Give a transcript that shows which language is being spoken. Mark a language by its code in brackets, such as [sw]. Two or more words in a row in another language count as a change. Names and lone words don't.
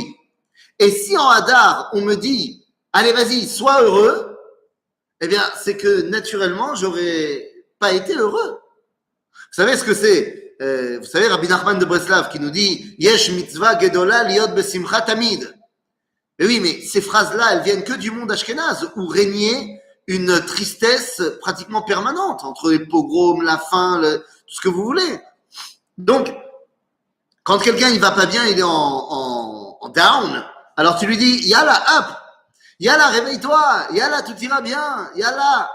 [fr] Et si en Hadar, on me dit, allez, vas-y, sois heureux, eh bien, c'est que naturellement, j'aurais pas été heureux. Vous savez ce que c'est? Vous savez, Rabbi Nachman de Breslav qui nous dit, [he] יש מצוה גדולה להיות בשמחה תמיד. [fr] Mais oui, mais ces phrases-là, elles viennent que du monde ashkénaze, où régnait une tristesse pratiquement permanente, entre les pogroms, la faim, tout ce que vous voulez. Donc, quand quelqu'un il va pas bien, il est en down, alors tu lui dis yalla up, yalla réveille-toi, yalla tout ira bien, yalla.